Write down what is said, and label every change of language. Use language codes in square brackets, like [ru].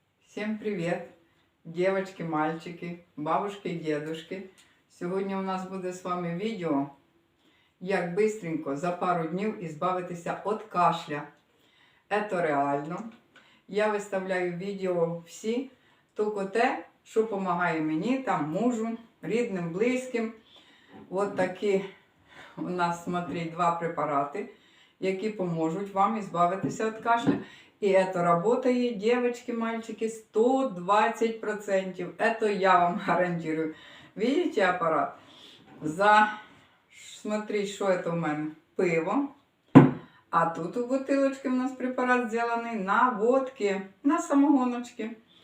[ru] Всем привет, девочки, мальчики, бабушки і дедушки. [uk] Сьогодні у нас буде з вами відео, як бистренько за пару днів ізбавитися від кашля. Це реально. Я виставляю відео всі, тільки те, що допомагає мені, там, мужу, рідним, близьким. От такі у нас, смотрите, два препарати, які поможуть вам ізбавитися від кашля. [ru] И это работает, девочки, мальчики, 120%. Это я вам гарантирую. Видите аппарат? Смотри, что это у меня. Пиво. А тут у бутылочке у нас препарат сделанный на водке, на самогоночке.